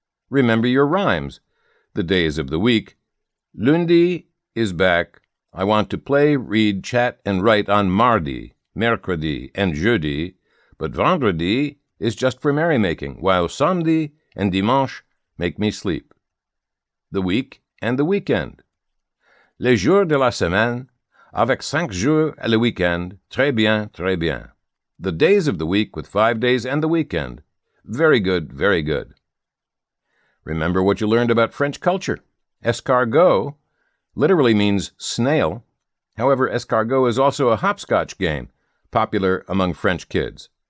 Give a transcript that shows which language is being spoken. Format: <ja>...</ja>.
<en>Remember your rhymes. The days of the week. Lundi is back. I want to play, read, chat, and write on mardi, mercredi, and jeudi, but vendredi is just for merrymaking, while samedi and dimanche make me sleep. The week and the weekend.</en> <fr>Les jours de la semaine, avec 5 jours et le week-end, très bien, très bien.</fr> <en>The days of the week with 5 days and the weekend. Very good, very good. Remember what you learned about French culture. Escargot literally means snail. However, escargot is also a hopscotch game, popular among French kids.</en>